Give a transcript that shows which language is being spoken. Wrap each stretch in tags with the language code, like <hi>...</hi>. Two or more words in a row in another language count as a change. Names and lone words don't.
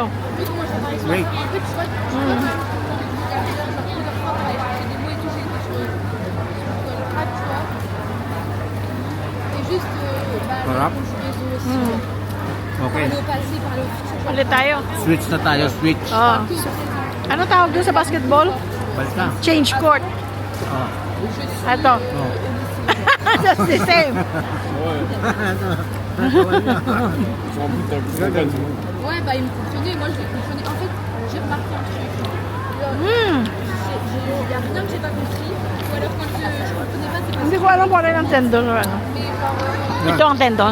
<en>Wait. Sarap. Okay.</en> <tl>Palit tayo. Switch na tayo, switch. Oh. Ano tawag doon sa basketball? Balik na.</tl> <en>Change court. Oh.</en> <tl>Ito. Oh.</tl> <en>That's the same.</en> <fr>Ouais, bah il me comprenait, moi je le comprenais. En fait, j'ai remarqué un truc. Mm. Il y a rien que j'ai pas compris. Ou alors quand je comprenais pas, c'est parce</fr> <tl>Hindi ko alam kung ano yung tendon or ano.</tl> <fr>que genre,</fr> <tl>Ito ang tendon?</tl>